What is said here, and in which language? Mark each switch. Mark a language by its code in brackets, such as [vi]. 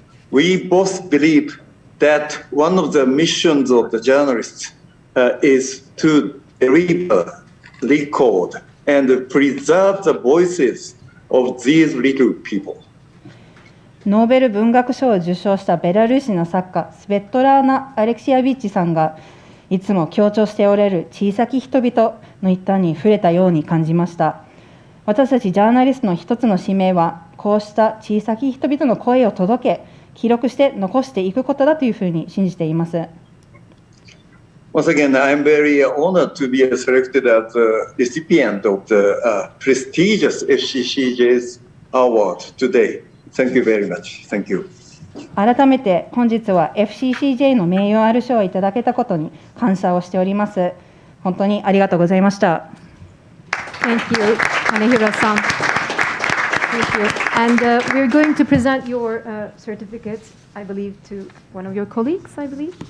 [en] We both believe that one of the missions of the journalists is to deliver, record, and preserve the voices of these little people. [ja] ノーベル文学賞を受賞したベラルーシの作家スベットラーナ・アレクシアビッチさんがいつも強調しておられる小さき人々の一端に触れたように感じました。私たちジャーナリストの一つの使命はこうした小さき人々の声を届け記録して残していくことだというふうに信じています。 [en] Once again, I'm very honored to be selected as the recipient of the prestigious FCCJ's award today. Thank you very much. Thank you. [ja] 改めて本日は FCCJ の名誉ある賞をいただけたことに感謝をしております。本当にありがとうございました。 [en] Thank you, Kanehira-san. Thank you. And we're going to present your certificates, I believe, to one of your colleagues, I believe.